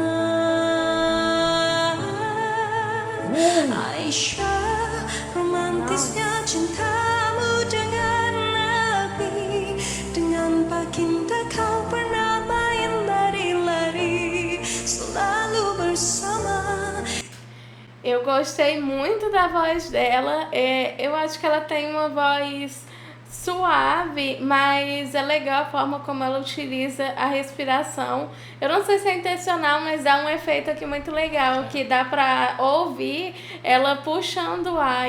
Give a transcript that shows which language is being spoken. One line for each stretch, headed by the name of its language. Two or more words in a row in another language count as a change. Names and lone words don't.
Malay: Aisyah, romantisnya cintamu dengan Nabi. Dengan baginda kau pernah main lari-lari, selalu bersama.
Portuguese: Eu gostei muito da voz dela. Eu acho que ela tem uma voz suave, mas é legal a forma como ela utiliza a respiração. Eu não sei se é intencional, mas dá um efeito aqui muito legal, que dá pra ouvir ela puxando o ar.